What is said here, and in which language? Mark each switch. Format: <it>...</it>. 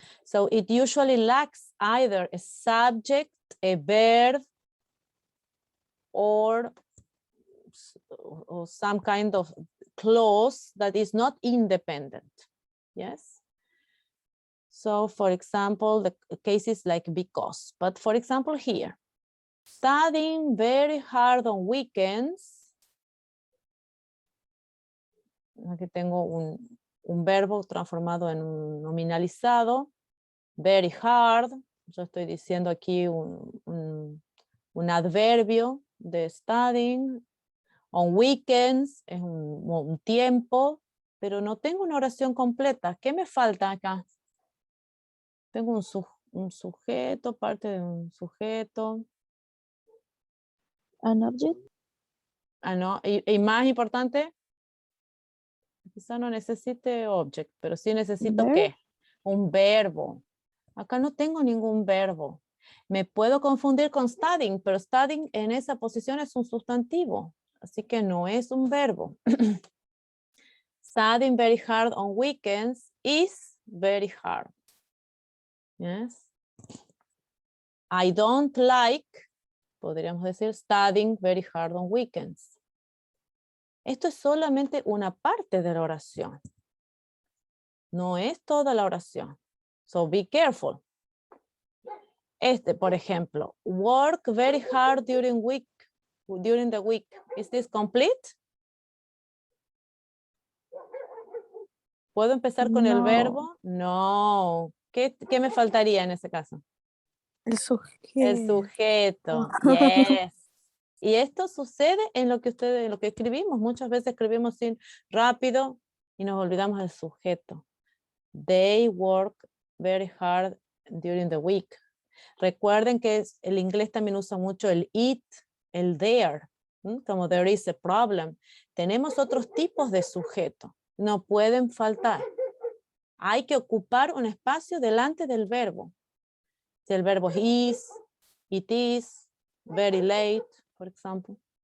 <en>So it usually lacks either a subject, a verb, or some kind of clause that is not independent. Yes. So for example, the cases like because, but for example here, studying very hard on weekends.</en> <es>Aquí tengo un verbo transformado en un nominalizado,</es> <en>very hard.</en> <es>Yo estoy diciendo aquí un adverbio de studying.</es> <en>On weekends</en> <es>es un tiempo, pero no tengo una oración completa. ¿Qué me falta acá? Tengo un sujeto, parte de un sujeto.</es> <en>An object.</en> <es>No, y más importante, quizá no necesite object, pero sí necesito</es> <en>Verb.</en> <es>¿qué? Un verbo. Acá no tengo ningún verbo. Me puedo confundir con studying, pero studying en esa posición es un sustantivo, así que no es un verbo.</es> <en>Studying very hard on weekends is very hard. Yes. I don't like,</en> <es>podríamos decir,</es> <en>studying very hard on weekends.</en> <es>Esto es solamente una parte de la oración. No es toda la oración.</es> <en>So be careful.</en> <es>Por ejemplo,</es> <en>work very hard during the week. Is this complete?</en> <es>¿Puedo empezar con el verbo? No. ¿Qué me faltaría en ese caso? El sujeto. El sujeto.</es> <en>Yes.</en> <es>Y esto sucede en lo que escribimos. Muchas veces escribimos rápido y nos olvidamos del sujeto.</es> <en>They work very hard during the week.</en> <es>Recuerden que el inglés también usa mucho el it, el there, como</es> <en>there is a problem.</en> <es>Tenemos otros tipos de sujeto. No pueden faltar. Hay que ocupar un espacio delante del verbo. Si el verbo is,</es> <en>it is, very late,</en> <es>por ejemplo.</es>